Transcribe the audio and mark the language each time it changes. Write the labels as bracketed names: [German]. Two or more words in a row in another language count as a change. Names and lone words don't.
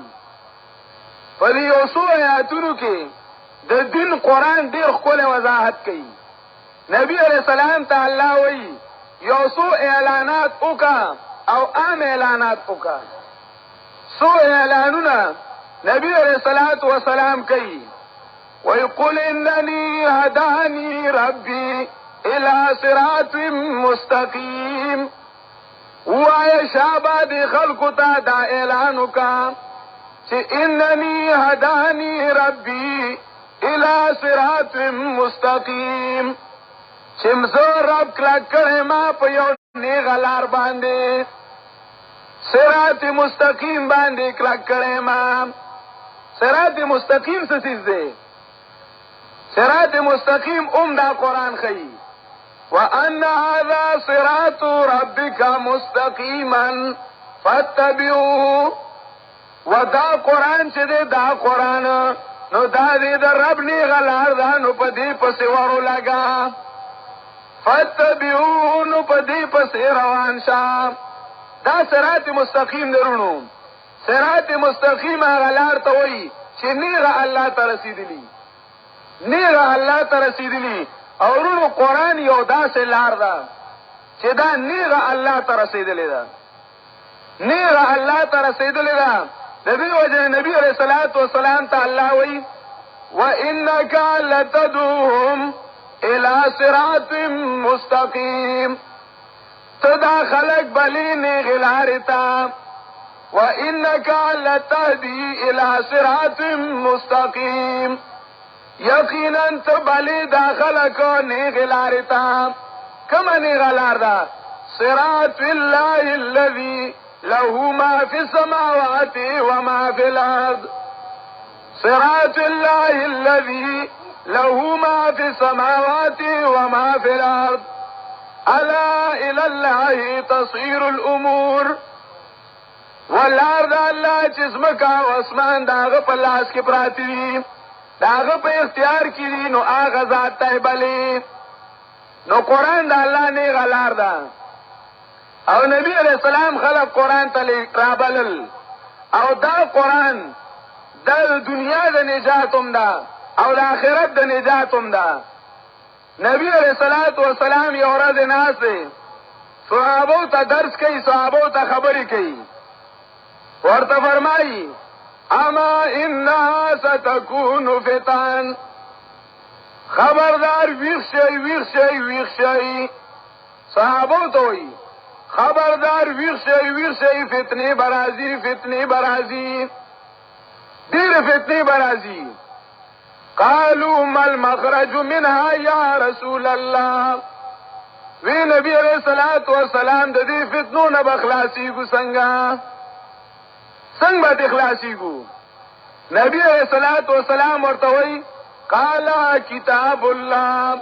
[Pashto] په دې یو څو آیاتونو کې د دین قرآن ډېر ښکلی وضاحت کوي. نبی [Arabic] علیہ السلام [Pashto] ته الله وایي یو څو اعلانات وکړه او عام اعلانات وکړه. څو اعلانونه نبی [Arabic] علیہ السلام [Pashto] کوي. [Arabic] ويقول انني هداني ربي الى صراط مستقيم، [Pashto] وای شابه د خلکو ته دا اعلان وکړه چې [Arabic] انني هداني ربي الى صراط مستقيم، [Pashto] چې مزه رب کلک کړی ما په یو نیغه لار باندې، [Arabic] صراط مستقیم [Pashto] باندې کلک کړی ما. [Arabic] صراط مستقیم [Pashto] څه څیز دی؟ [Arabic] صراط مستقیم [Pashto] دا قرآن خی [Arabic] وَأَنَّ هَذَا صِرَاطُ رَبِّكَ مُسْتَقِيمًا فَاتَّبِعُوهُ. [Pashto] ودا قرآن چې دی دا قرآن نو دا دی د رب نیغه لار ده، نو په دې پسې ورو لګا. فَاتَّبِعُوهُ، نو په دې پسې روان شه. دا [Arabic] صراط مستقیم [Pashto] درونو. [Arabic] صراط مستقیم [Pashto] هغه لار ته وایي چې نیغه الله ته رسېدلي. نیغه الله ته رسیدلی او ورونو قرآن یو داسې لار ده چې دا نیغه الله ته رسیدلی ده، نیغه الله ته رسیدلی ده. د دې وجه نبی [Arabic] علیہ الصلوۃ والسلام [Pashto] ته الله وایي [Arabic] وَإِنَّكَ لَتَدْعُوهُمْ إِلَى صِرَاطٍ مُسْتَقِيمٍ. [Pashto] تدا خلق بلی نیغی لاری تا [Arabic] وَإِنَّكَ لَتَهْدِي إِلَى صِرَاطٍ مُسْتَقِيمٍ. [Pashto] یقینا تبلی دا خلق نیغی لاری تا کم نیغ لار [Arabic] دا صراط اللہ الذي له ما في السماوات وما في الأرض. صراط الله الذي له ما في السماوات وما في الأرض ألا إلى الله تصير الأمور. [Pashto] واللار دا الله چې ځمکه او اسمان د هغه په لاس کې پراته دي، د هغه په اختیار کې دي، نو هغه ذات ته بلې. نو قرآن د الله نیغه لار ده او نبی [Arabic] علیہ السلام [Pashto] خلق قرآن ته رابلل او دا قرآن د دنیا د نجات هم ده او د آخرت د نجات هم ده. نبی [Arabic] علیہ الصلوۃ والسلام [Pashto] یو ورځ ناست دی، صحابو ته درس کوي، صحابو ته خبرې کوي، ورته فرمایي [Arabic] اما انها ستكون فتن. [Pashto] خبردار ویښ شئ ویښ شئ ویښ شئ. صحابو ته وایي خبردار ویښ شئ ویښ شئ، فتنې برازي فتنې برازي، ډېر فتنې برازي. [Arabic] قالوا ما المخرج منها یا رسول الله. [Pashto] وی نبی [Arabic] علیہ الصلوۃ والسلام [Pashto] د دې فتنو نه بخلاصيږو څنګه به خلاصيږو؟ نبی [Arabic] علیہ الصلوۃ والسلام [Pashto] ورته وی قال [Arabic] کتاب الله.